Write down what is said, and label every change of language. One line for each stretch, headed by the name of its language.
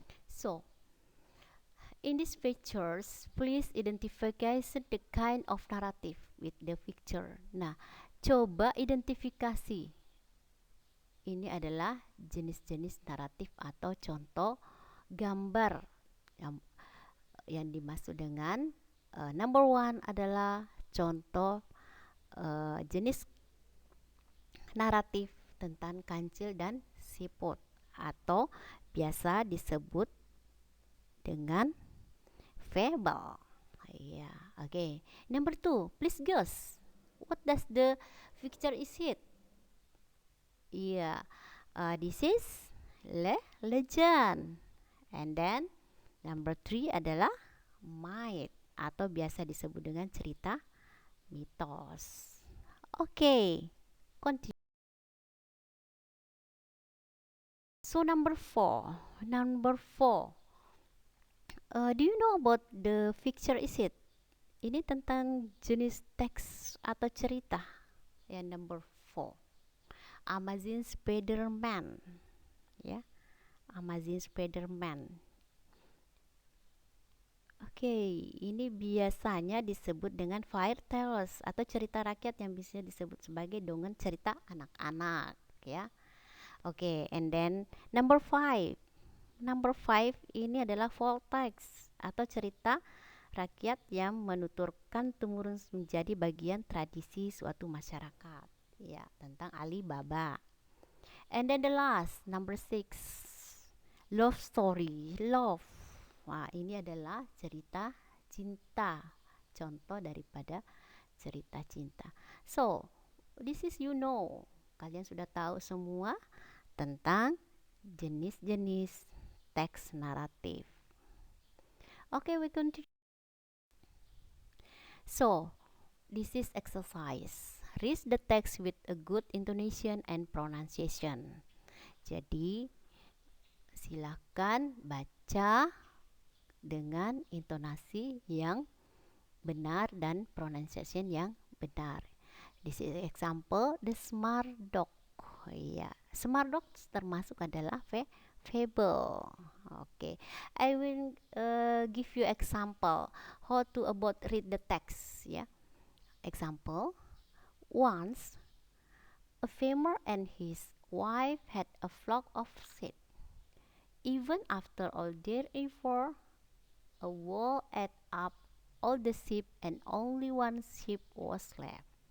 English: So, in these pictures, please identify the kind of narrative with the picture.
Indonesian: Nah, coba identifikasi. Ini adalah jenis-jenis naratif atau contoh gambar yang dimaksud dengan number one adalah contoh jenis naratif tentang kancil dan siput atau biasa disebut dengan fable.
English: Yeah, okay. Number two, please guess. What does the picture is it? Yeah, this is legend. And then number three
Indonesian: adalah myth atau biasa disebut dengan cerita mitos.
English: Okay, continue. So number four, do you know about the picture is it?
Indonesian: Ini tentang jenis teks atau cerita. Yang
English: number four,
Indonesian: Amazing Spider-Man, ya, Amazing Spider-Man. Oke, ini biasanya disebut dengan fairy tales atau cerita rakyat yang bisa disebut sebagai dongeng cerita anak-anak, ya.
English: Oke, and then number five.
Indonesian: Number five ini adalah folk text atau cerita rakyat yang menuturkan temurun menjadi bagian tradisi suatu masyarakat. Ya, tentang Alibaba.
English: And then the last, number six, love story, love.
Indonesian: Wah, ini adalah cerita cinta. Contoh daripada cerita cinta. So, this is kalian sudah tahu semua tentang jenis-jenis teks naratif.
English: Okay, we continue. So, this is exercise. Read the text with a good intonation and pronunciation.
Indonesian: Jadi, silakan baca dengan intonasi yang benar dan pronunciation yang benar.
English: This is example, the smart dog.
Indonesian: Ya, smart dog termasuk adalah fable.
English: Okay, I will give you example how to about read the text. Ya, example. Once, a farmer and his wife had a flock of sheep. Even after all their effort, a wolf ate up all the sheep and only one sheep was left.